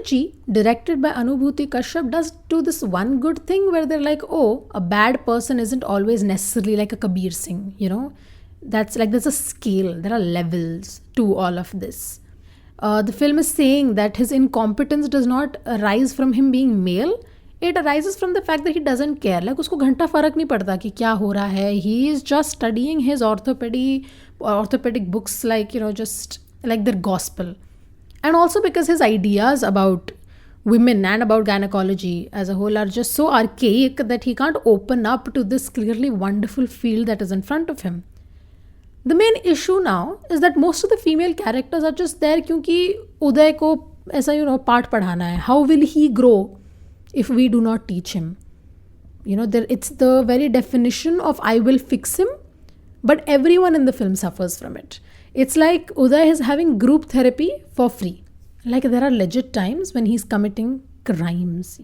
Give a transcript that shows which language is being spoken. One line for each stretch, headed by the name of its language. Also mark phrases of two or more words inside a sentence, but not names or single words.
English: G, directed by Anubhuti Kashyap, does do this one good thing where they're like, a bad person isn't always necessarily like a Kabir Singh, That's like, there's a scale, there are levels to all of this. The film is saying that his incompetence does not arise from him being male. It arises from the fact that he doesn't care. Like,
Hindi: usko ghanta farak nahi padta ki kya ho raha hai.
English: He is just studying his orthopedic books like, just like their gospel. And also because his ideas about women and about gynecology as a whole are just so archaic that he can't open up to this clearly wonderful field that is in front of him. The main issue now is that most of the female characters are just there
Hindi: क्योंकि उदय को ऐसा पाठ पढ़ाना है.
English: How will he grow if we do not teach him? It's the very definition of I will fix him, but everyone in the film suffers from it. It's like Uday is having group therapy for free. Like there are legit times when he's committing crimes.